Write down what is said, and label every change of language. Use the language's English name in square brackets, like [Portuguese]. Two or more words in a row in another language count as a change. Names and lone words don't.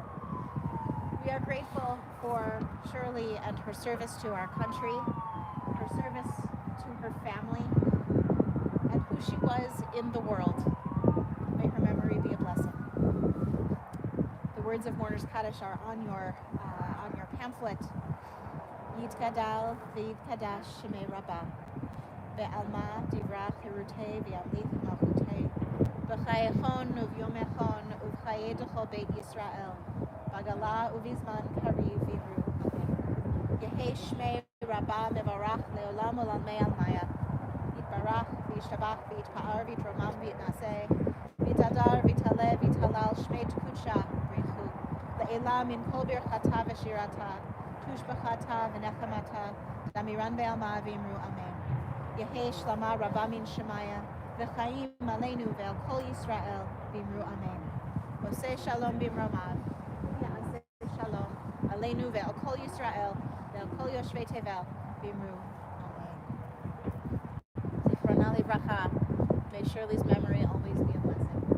[English] We are grateful for Shirley and her service to our country, her service to her family, and who she was in the world. May her memory be a blessing. The words of Mourner's Kaddish are on your pamphlet. [Aramaic] יתגדל ויתקדש שמה רבא. בעלמא דיברא כרעותה וימליך מלכותה. בחייכון וביומיכון ובחיי דכל בית ישראל. בעגלא ובזמן קריב ואמרו. אמן. יהא שמה רבא מברך לעלם עלמי עלמיא. יתברך וישתבח ויתפאר ויתרומם ויתנשא. ויתהדר ויתעלה ויתהלל שמה דקודשא בריך הוא. לעלא מן כל ברכתא ושירתא. תשבחתא ונחמתא. דאמירן בעלמא ואמרו. אמן. יהא שלמא רבא מן שמיא, [Hebrew] וחיים עלינו ועל כל ישראל, ואמרו אמן. עושה שלום במרומיו, יעשה שלום עלינו ועל כל ישראל, ועל כל יושבי תבל, ואמרו אמן. זכרונה לברכה, [English] may Shirley's memory always be a blessing.